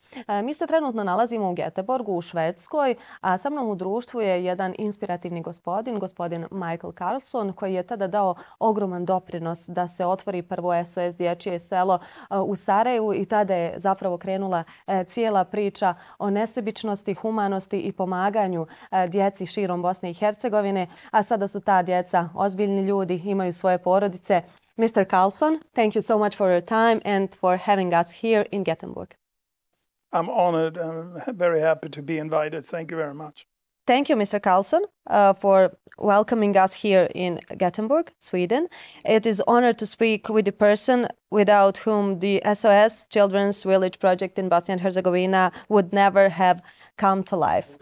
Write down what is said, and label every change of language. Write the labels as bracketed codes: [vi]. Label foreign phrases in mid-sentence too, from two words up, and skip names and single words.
[bs] Mi se trenutno nalazimo u Göteborgu u Švedskoj, a sa mnom u društvu je jedan inspirativni gospodin Michael Karlsson, koji je tada dao ogroman doprinos da se otvori prvo SOS dječje selo u Sarajevu i tada je zapravo krenula cijela priča o nesebičnosti, humanosti i pomaganju djeci širom Bosne i Hercegovine, a sada su ta djeca ozbiljni ljudi, imaju svoje porodice. [en] Mr. Karlsson, thank you so much for your time and for having us here in Gothenburg. I'm honored and very happy to be invited. Thank you very much. Thank you, Mr. Karlsson, for welcoming us here in Gothenburg, Sweden. It is an honor to speak with the person without whom the SOS Children's Village project in Bosnia and Herzegovina would never have come to life.